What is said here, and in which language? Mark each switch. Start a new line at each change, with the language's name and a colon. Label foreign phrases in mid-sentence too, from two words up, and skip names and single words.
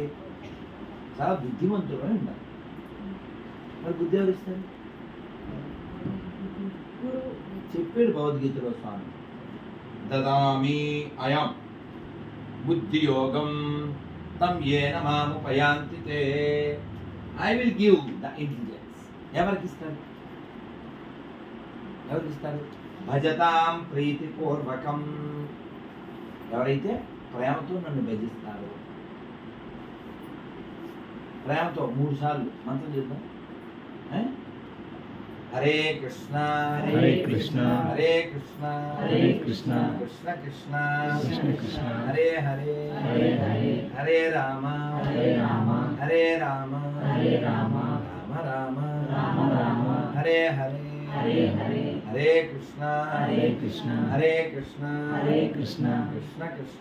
Telugu: చాలా బుద్ధిమంతుడని ఉండాలి. మరి బుద్ధి ఎవరు ఇస్తారు? చెప్పాడు భగవద్గీతలో స్వామి,
Sanskrit: దదామి అయం బుద్ధియోగం తం ఏన మాముపయాంతి తే.
English: I will give the intelligence.
Telugu: ఎవరికి ఇస్తారు? ఎవరికి ఇస్తారు?
Sanskrit: భజతాం ప్రీతిపూర్వకం.
Telugu: ఎవరైతే ప్రేమతో నన్ను భజిస్తారు. ప్రేమతో 3 సార్లు మంత్రం చేద్దాం.
Sanskrit: హరే కృష్ణ హరే కృష్ణ హరే కృష్ణ హరే కృష్ణ కృష్ణ కృష్ణ కృష్ణ కృష్ణ హరే హరే హరే హరే హరే రామ హరే రామ హరే రామ హరే రామ రామ రామ రామ రామ హరే హరే హరే హరే హరే కృష్ణ హరే కృష్ణ హరే కృష్ణ హరే కృష్ణ కృష్ణ కృష్ణ